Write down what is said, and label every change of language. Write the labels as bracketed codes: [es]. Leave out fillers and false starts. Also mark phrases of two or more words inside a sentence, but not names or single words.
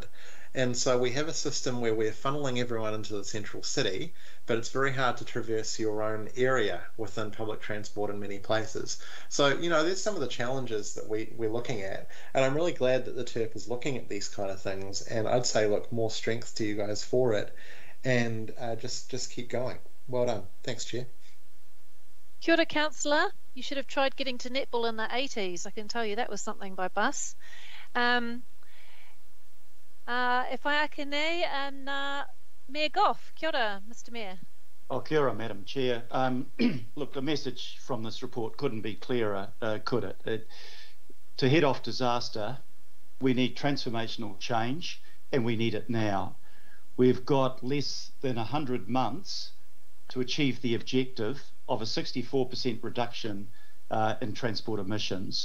[en] And so we have a system where we're funneling everyone into the central city, but it's very hard to traverse your own area within public transport in many places. So, there's some of the challenges that we're looking at. And I'm really glad that the TERP is looking at these kind of things. And I'd say, look, more strength to you guys for it. And just keep going. Well done. Thanks, Chair. [mi] Kia ora, [en] councillor. You should have tried getting to netball in the 80s. I can tell you that was something by bus. If I ake nei, and Mayor Goff. [mi] Kia ora, [en] Mr. Mayor. [mi] Oh, kia ora, [en] Madam Chair. Look, the message from this report couldn't be clearer, could it? To head off disaster, we need transformational change, and we need it now. We've got less than 100 months to achieve the objective of a 64% reduction in transport emissions.